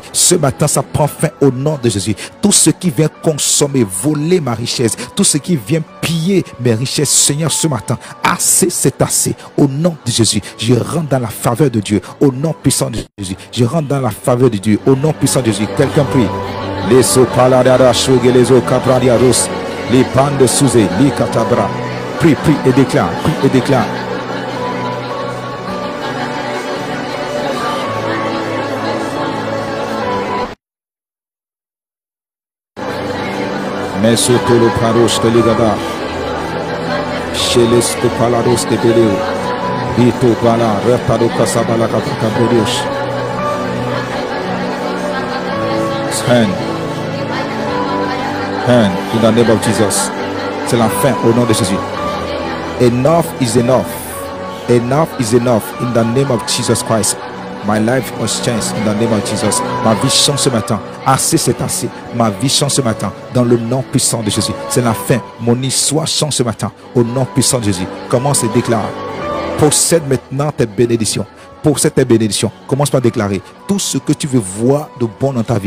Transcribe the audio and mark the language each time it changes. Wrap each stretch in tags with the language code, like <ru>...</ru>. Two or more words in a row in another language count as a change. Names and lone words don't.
<fr>Ce matin, ça prend fin au nom de Jésus. Tout ce qui vient consommer, voler ma richesse, tout ce qui vient piller mes richesses, Seigneur, ce matin, assez, c'est assez. Au nom de Jésus, je rentre dans la faveur de Dieu. Au nom puissant de Jésus, je rentre dans la faveur de Dieu. Au nom puissant de Jésus, quelqu'un prie. Les sopaladara shogelezo kapradiados. Les pannes de Souzé, les katabra. Prie et déclare, prie et déclare. Mesotolo praros de ligada. Chez les scopalados de Beleo. Vito pala, repado casabala cabrodios.</fr> <en>And in the name of Jesus.</en> <fr>C'est la fin au nom de Jésus.</fr> <en>Enough is enough. Enough is enough in the name of Jesus Christ. My life was changed in the name of Jesus.</en> <fr>Ma vie change ce matin. Assez, c'est assez. Ma vie change ce matin dans le nom puissant de Jésus. C'est la fin. Mon histoire change ce matin au nom puissant de Jésus. Commence et déclare. Possède maintenant tes bénédictions. Possède tes bénédictions. Commence par déclarer tout ce que tu veux voir de bon dans ta vie.</fr>